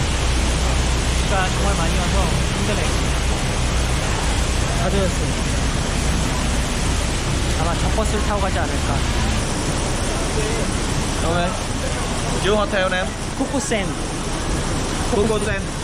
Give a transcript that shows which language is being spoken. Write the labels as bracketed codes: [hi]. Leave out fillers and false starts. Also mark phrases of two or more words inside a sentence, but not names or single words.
[ko] 비가 정말 많이 와서 힘드네요. 다 젖었어요. 아마 저 버스를 타고 가지 않을까. [vi] Okay. Vô hotel nè em. [ko] 코코센. Coco Sen.